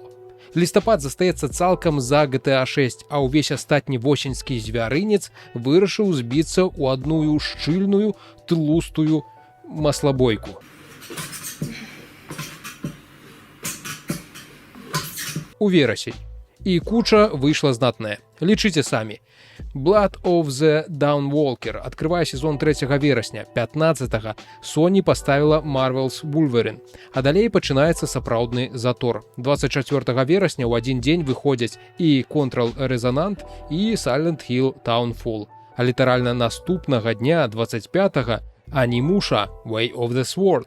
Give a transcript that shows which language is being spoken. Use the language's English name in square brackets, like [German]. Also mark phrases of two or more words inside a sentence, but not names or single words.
[Belarusian] Лістапад застаецца цалкам за GTA 6, а ўвесь астатні восеньскі звярынец вырашыў збіцца ў адную шчыльную, тлустую маслабойку. У верасень. І куча выйшла знатная. Лічыце самі. Blood of the Dawnwalker адкрывае сезон 3 верасня. 15-го Sony паставіла Marvel's Wolverine. А далей пачынаецца сапраўдны затор. 24 верасня ў адзін дзень выходзяць і Control Resonant, і Silent Hill Townfall. А літаральна наступнага дня, 25-го, Animusha Way of the Sword.